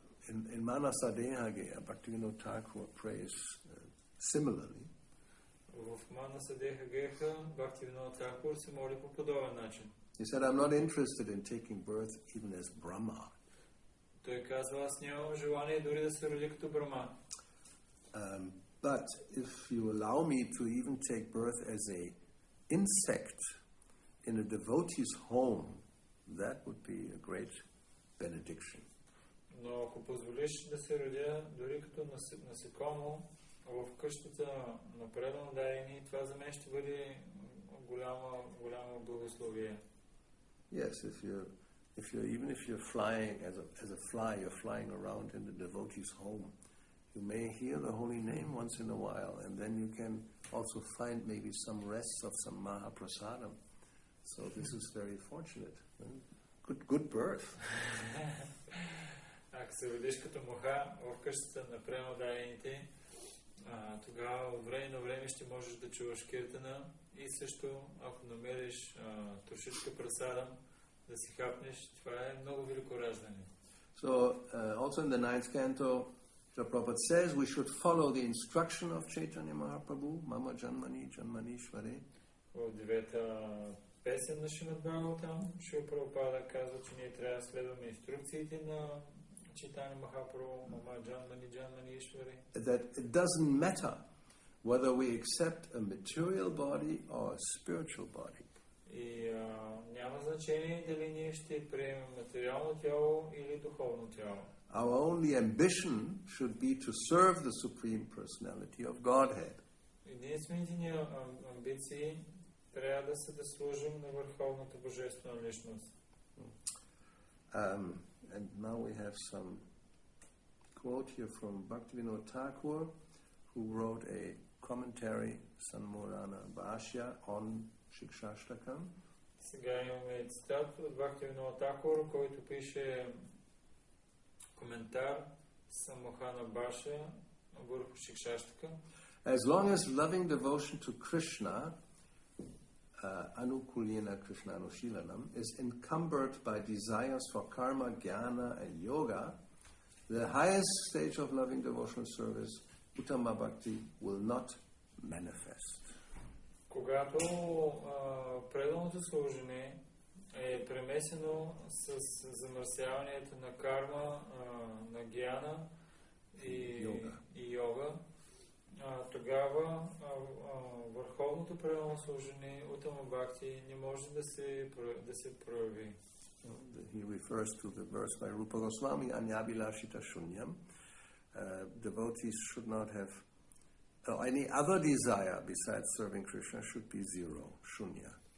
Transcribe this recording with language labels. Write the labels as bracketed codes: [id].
[en] In Manasadehage, Bhakti-yoga Thakur prays similarly. [bg] В Manasadehage, Bhakti-yoga Thakur се моли по подобен начин. [en] He said, I'm not interested in taking birth even as Brahma. [bg] Той казва, аз нямам желание дори да се роди като Брахма. [en] But if you allow me to even take birth as a insect in a devotee's home, that would be a great benediction. [bg] Но ако позволиш да се родя дори като насекомо в къщата на предан дайни, това за мен ще бъде голямо благословие. [en] Yes, if you're flying as a fly, you're flying around in the devotee's home, you may hear the holy name once in a while, and then you can also find maybe some rests of some Mahaprasadam. So this is very fortunate. Good birth. [bg] Ако се родиш като муха в къщата на предандаените, тогава от време на време ще можеш да чуваш киртана и също, ако намериш трошичка прасадам, да си хапнеш, това е много велико раждане. [en] So, also in the 9th canto, Prabhupada says we should follow the instruction of Chaitanya Mahaprabhu, [sa] Mama Janmani Janmanishware. [bg] В 9-та песен на Шримад Бхагаватам, Шрила Прабхупада казва, че ние трябва да следваме инструкциите на Chaitanya Mahaprabhu, [sa] Mama Janmani Janmanishware. [en] That it doesn't matter whether we accept a material body or a spiritual body. [bg] И няма значение дали ние ще приемем материално тяло или духовно тяло. [en] Our only ambition should be to serve the Supreme Personality of Godhead. [bg] Единствените ни амбиции трябва да са да служим на върховната божествена личност. [en] And now we have some quote here from Bhakti-yoga Thakur, who wrote a commentary, Sanmurana Bhashya, on Siksastaka. [bg] Сега имаме цитат от Бхакти-yoga Thakur, който пише коментар Самохана Башя върху Siksastaka. [en] As long as loving devotion to Krishna [sa] anukulyena krishnanushilanam, [en] is encumbered by desires for karma, jnana and yoga, the highest stage of loving devotional service, Uttama Bhakti, will not manifest. [bg] Когато преданото служение е премесено с замърсяването на карма, на гьяна и йога, тогава върховното предано служение Уттама Бхакти не може да се прояви. [en] He refers to the verse by Rupa Goswami, [sa] Anyabilashita Shunyam. [en] Devotees should not have any other desire besides serving Krishna, should be zero, shunya.